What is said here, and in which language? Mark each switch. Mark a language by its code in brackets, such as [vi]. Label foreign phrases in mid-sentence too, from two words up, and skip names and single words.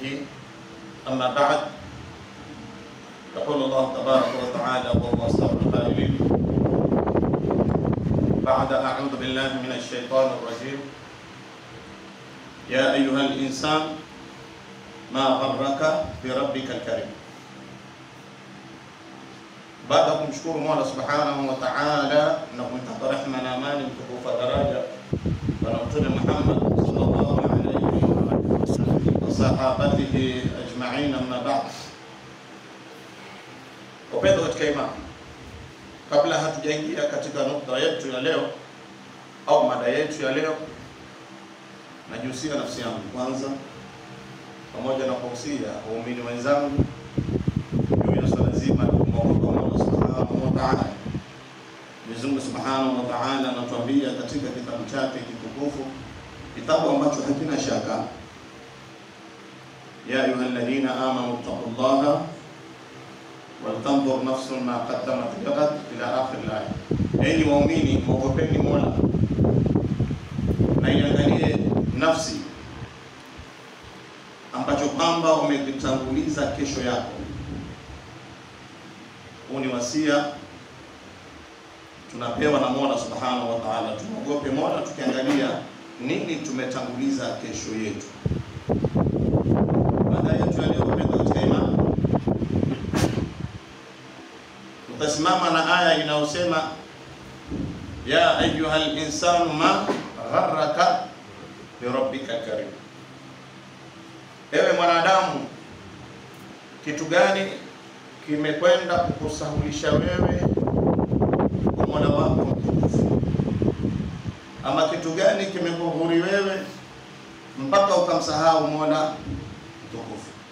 [ar] أما بعد، يقول الله تبارك وتعالى وهو أصدق القائلين بعد أعوذ بالله من الشيطان الرجيم: يا أيها الإنسان ما غرك بربك الكريم. [sw] Baada ya kumshukuru Mola [ar] سبحانه وتعالى [sw] na kumtaka rehema na amani mtukufu daraja Bwana Mtume Muhammad [ar] صلى الله عليه وصحابته أجمعين, أما بعد. [sw] Wapendwa katika imani, kabla hatujaingia katika nukta yetu ya leo au mada yetu ya leo, najihusia nafsi yangu kwanza pamoja na kuhusia waumini wenzangu juu ya swala zima la kumwogopa Allah [ar] سبحانه وتعالى. [sw] Mwenyezi Mungu [ar] سبحانه وتعالى [sw] anatuambia katika kitabu chake kitukufu, kitabu ambacho hakina shaka: [ar] يا أيها الذين آمنوا اتقوا الله ولتنظر نفس ما قدمت لغد إلى آخر الآية. [sw] Enyi waumini, mwogopeni Mola na iangalie nafsi ambacho kwamba umekitanguliza kesho yako. Huu ni wasia tunapewa na Mola [ar] سبحانه وتعالى. [sw] Tumogope Mola tukiangalia nini tumetanguliza kesho yetu. Mada yetu leo katika imani, tutasimama na aya inayosema [ar] يا أيها الإنسان ما غرك بربك الكريم. [sw] Ewe mwanadamu, kitu gani kimekwenda kukusahulisha wewe kwa Mola wako mtukufu? Ama kitu gani kimekughuri wewe mpaka ukamsahau Mola mtukufu?